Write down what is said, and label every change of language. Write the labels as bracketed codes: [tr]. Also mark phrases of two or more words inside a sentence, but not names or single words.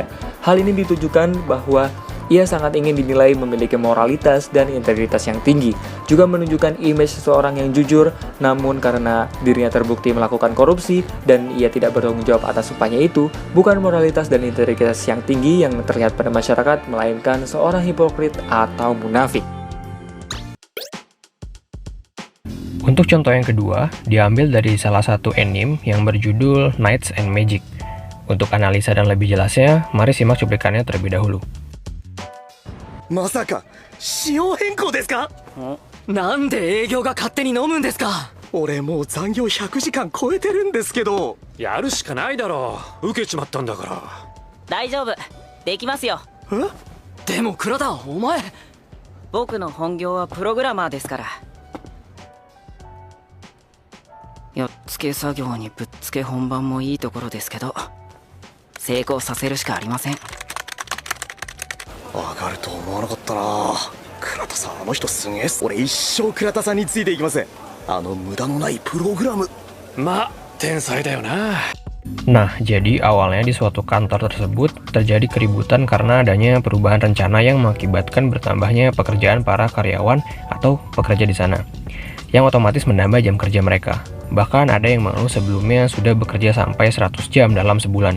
[id] Hal ini ditujukan bahwa ia sangat ingin dinilai memiliki moralitas dan integritas yang tinggi, juga menunjukkan image seseorang yang jujur, namun karena dirinya terbukti melakukan korupsi dan ia tidak bertanggung jawab atas sumpahnya itu, bukan moralitas dan integritas yang tinggi yang terlihat pada masyarakat, melainkan seorang hipokrit atau munafik. Untuk contoh yang kedua, diambil dari salah satu anime yang berjudul Knights and Magic. Untuk analisa dan lebih jelasnya, mari simak cuplikannya terlebih dahulu. [ja] まさか仕様変更ですか？ なんで営業が勝手に飲むんですか。俺もう残業100時間超えてるんですけど。やるしかないだろう。受けちまったんだから。大丈夫、できますよ。でも倉田、お前。僕の本業はプログラマーですから。やっつけ作業にぶっつけ本番もいいところですけど、成功させるしかありません。上がると思わなかったな。倉田さん、あの人すげえっす。俺一生倉田さんについていきます。あの無駄のないプログラム。まあ天才だよな。 [id] Nah, jadi awalnya di suatu kantor tersebut terjadi keributan karena adanya perubahan rencana yang mengakibatkan bertambahnya pekerjaan para karyawan atau pekerja di sana, yang otomatis menambah jam kerja mereka. Bahkan ada yang mengeluh sebelumnya sudah bekerja sampai 100 jam dalam sebulan.